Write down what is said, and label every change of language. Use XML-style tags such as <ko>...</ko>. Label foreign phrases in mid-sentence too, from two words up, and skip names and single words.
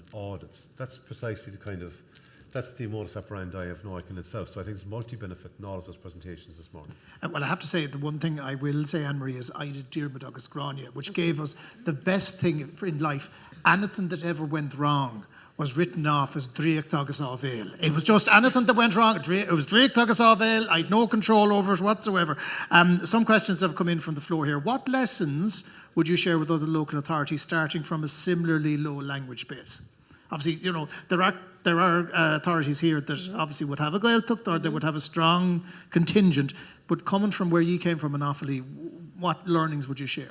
<en>That's precisely the kind of that's the modus operandi of NOIC in itself. So I think it's multi-benefit in all of those presentations this morning. Well, I have to say, the one thing I will say, Anne-Marie, is I did Diarmid agus Grania, which gave us the best thing in life. Anything that ever went wrong was written off as</en> <ga>Dríocht agus á bhéal.</ga> <en>It was just anything that went wrong. It was</en> <ga>Dríocht agus á bhéal.</ga> <en>I had no control over it whatsoever. Some questions have come in from the floor here. What lessons would you share with other local authorities starting from a similarly low language base? Obviously, you know, there are authorities here that obviously would have a Gaeltacht or they would have a strong contingent, but coming from where you came from in Offaly, what learnings would you share?</en>